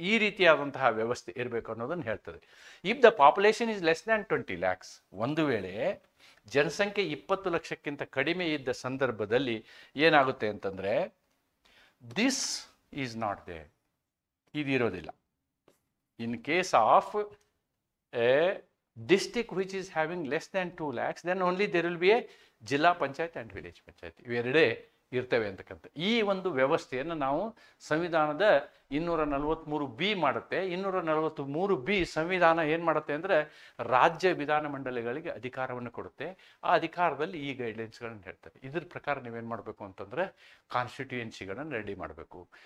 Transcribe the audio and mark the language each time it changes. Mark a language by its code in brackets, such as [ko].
[kn] ಈ ರೀತಿಯಾದಂತಹ ವ್ಯವಸ್ಥೆ ಇರಬೇಕು ಅನ್ನೋದನ್ನು ಹೇಳ್ತದೆ. [en] if the population is less than 20 lakhs, [kn] ಒಂದು ವೇಳೆ ಜನಸಂಖ್ಯೆ 20 ಲಕ್ಷಕ್ಕಿಂತ ಕಡಿಮೆ ಇದ್ದ ಸಂದರ್ಭದಲ್ಲಿ ಏನಾಗುತ್ತೆ ಅಂತಂದರೆ [en] this is not there, [kn] ಇದಿರೋದಿಲ್ಲ. [en] in case of a district which is having less than 2 lakhs, then only there will be a [kn] ಜಿಲ್ಲಾ ಪಂಚಾಯತ್ ಆ್ಯಂಡ್ ವಿಲೇಜ್ ಪಂಚಾಯತ್. ಇವೆರಡೇ ಇರ್ತವೆ ಅಂತಕ್ಕಂಥ ಈ ಒಂದು ವ್ಯವಸ್ಥೆಯನ್ನು ನಾವು ಸಂವಿಧಾನದ 243B ಮಾಡುತ್ತೆ. 243B ಸಂವಿಧಾನ ಏನು ಮಾಡುತ್ತೆ ಅಂದರೆ ರಾಜ್ಯ ವಿಧಾನಮಂಡಲಗಳಿಗೆ ಅಧಿಕಾರವನ್ನು ಕೊಡುತ್ತೆ. ಆ ಅಧಿಕಾರದಲ್ಲಿ ಈ ಗೈಡ್ಲೈನ್ಸ್ಗಳನ್ನು ಹೇಳ್ತಾರೆ. ಇದ್ರ ಪ್ರಕಾರ ನೀವೇನು ಮಾಡಬೇಕು ಅಂತಂದರೆ ಕಾನ್ಸ್ಟಿಟ್ಯೂಯೆನ್ಸಿಗಳನ್ನು ರೆಡಿ ಮಾಡಬೇಕು.